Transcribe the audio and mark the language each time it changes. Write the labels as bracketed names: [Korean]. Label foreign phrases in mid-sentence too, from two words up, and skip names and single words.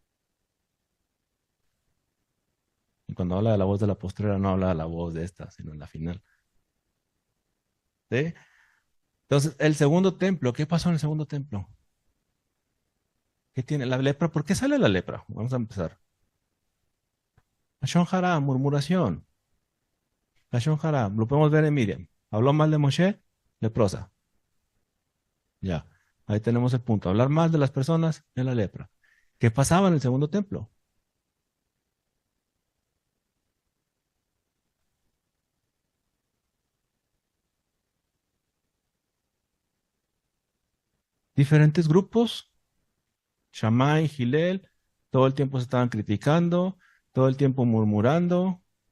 [Spanish] Y cuando habla de la voz de la postrera, no habla de la voz de esta, sino en la final. ¿Sí? Entonces, el segundo templo, ¿qué pasó en el segundo templo? ¿Qué tiene la lepra? ¿Por qué sale la lepra? Vamos a empezar. [Hebrew] לשון הרע, murmuración. לשון הרע, [Spanish] lo podemos ver en Miriam. Habló mal de Moshe, leprosa. Ya, ahí tenemos el punto. Hablar mal de las personas es la lepra. ¿Qué pasaba en el segundo templo? Diferentes grupos, Shammai, Gilel, todo el tiempo se estaban criticando, todo el tiempo murmurando.